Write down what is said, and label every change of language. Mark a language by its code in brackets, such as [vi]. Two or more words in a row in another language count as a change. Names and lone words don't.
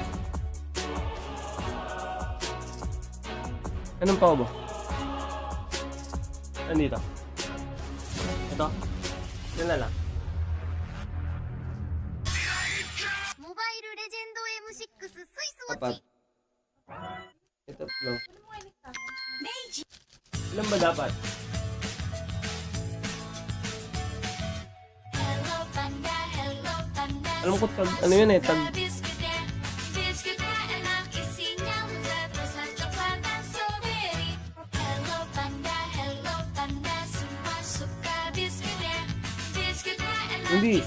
[tl] Anong pa ba? Nandito. Ito. Yan na lang. [ja] モバイルレジェンド M6 スイスウォッ [tl] Apat. [ja] チ [tl] Ito, no. Ilan ba dapat? Alam ko tag, ano yun eh, tag... Hindi.